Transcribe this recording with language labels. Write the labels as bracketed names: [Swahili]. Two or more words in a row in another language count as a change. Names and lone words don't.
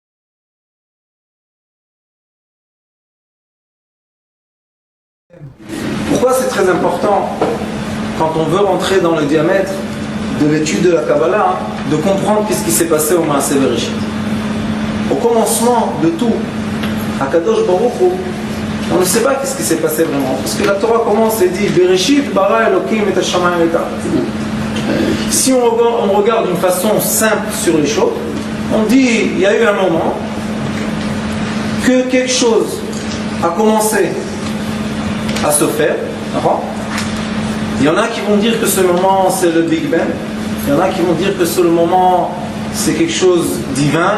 [French] Pourquoi c'est très important, quand on veut rentrer dans le diamètre de l'étude de la Kabbalah, de comprendre qu'est-ce qui s'est passé au [Hebrew] מעשה בראשית. [French] Au commencement de tout, à [Hebrew] קדוש ברוך הוא, [French] on ne sait pas qu'est-ce qui s'est passé vraiment. Parce que la Torah commence et dit [Hebrew] בראשית ברא אלוקים את השמים ואת הארץ. [French] Si on regarde d'une façon simple sur les choses, on dit il y a eu un moment que quelque chose a commencé à se faire. Il y en a qui vont dire que ce moment c'est le Big Bang. Il y en a qui vont dire que ce moment c'est quelque chose de divin.